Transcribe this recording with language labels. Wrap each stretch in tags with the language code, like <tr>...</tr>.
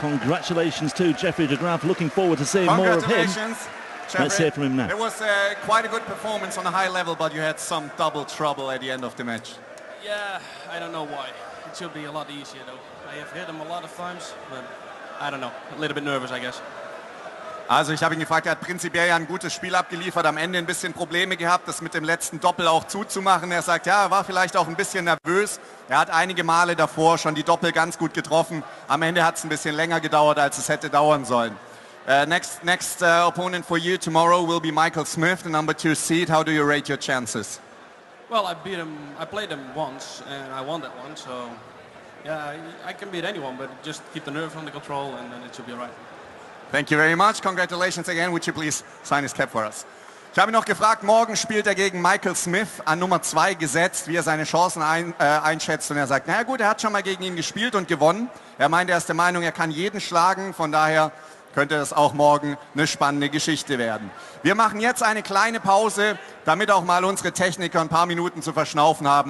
<en>Congratulations to Jeffrey de Graaf. Looking forward to seeing more of him. Let's hear from him now. It was quite a good performance on a high level, but you had some double trouble at the end of the match. Yeah, I don't know why. It should be a lot easier though. I have hit him a lot of times, but I don't know. A little bit nervous, I guess.</en> <de>Also ich habe ihn gefragt, er hat prinzipiell ja ein gutes Spiel abgeliefert, am Ende ein bisschen Probleme gehabt, das mit dem letzten Doppel auch zuzumachen. Er sagt, ja, er war vielleicht auch ein bisschen nervös. Er hat einige Male davor schon die Doppel ganz gut getroffen. Am Ende hat es ein bisschen länger gedauert, als es hätte dauern sollen.</de> <en>Next opponent for you tomorrow will be Michael Smith, the number 2 seed. How do you rate your chances? Well, I beat him. I played him once, and I won that one. So, yeah, I can beat anyone, but just keep the nerves under control, and then it should be all right. Thank you very much. Congratulations again. Would you please sign his cap for us?</en> <de>Ich habe ihn noch gefragt, morgen spielt er gegen Michael Smith an Nummer 2 gesetzt, wie er seine Chancen einschätzt. Und er sagt, naja gut, er hat schon mal gegen ihn gespielt und gewonnen. Er meint, er ist der Meinung, er kann jeden schlagen. Von daher könnte das auch morgen eine spannende Geschichte werden. Wir machen jetzt eine kleine Pause, damit auch mal unsere Techniker ein paar Minuten zu verschnaufen haben.</de>